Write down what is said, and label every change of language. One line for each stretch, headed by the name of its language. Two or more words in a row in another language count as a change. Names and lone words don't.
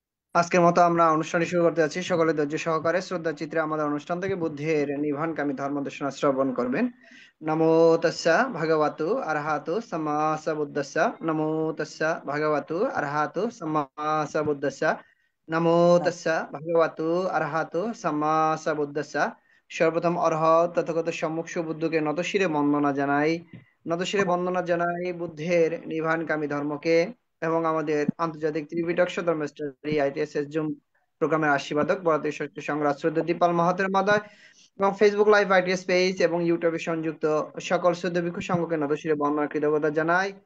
Bangla: আজকের মতো আমরা অনুষ্ঠানটি শুরু করতে যাচ্ছি। সকলে ধৈর্য সহকারে শ্রদ্ধা চিত্রে আমাদের অনুষ্ঠান থেকে বুদ্ধের নির্বাণকামী ধর্মদেশনা শ্রবণ করবেন।
Pali: নমো তাস্সা ভগবতু আরহাতু সাম্মা সাম্বুদ্দাস্সা। নমো তাস্সা ভগবতু আরহাতু সাম্মা সাম্বুদ্দাস্সা। নমো তাস্সা ভগবতু আরহাতু সাম্মা সাম্বুদ্দাস্সা।
Bangla: সর্বপ্রথম অরহৎ তথাগত সম্মুখ বুদ্ধকে নতশিরে বন্দনা জানাই। নতশিরে বন্দনা জানাই বুদ্ধের নির্বাণকামী ধর্মকে এবং আমাদের আন্তর্জাতিক ত্রিপিটক ধর্ম স্টাডি আইটিএসএস জুম প্রোগ্রামের আশীর্বাদক ভারতীয় ষষ্ঠ সংগ্রাম শ্রদ্ধা দীপাল মাহাতের মাদায় এবং ফেসবুক লাইভ আইটিএস পেজ এবং ইউটিউবে সংযুক্ত সকল শ্রদ্ধা ভিক্ষু সংঘকে নতশিরে বন্দনা কৃতজ্ঞতা জানাই।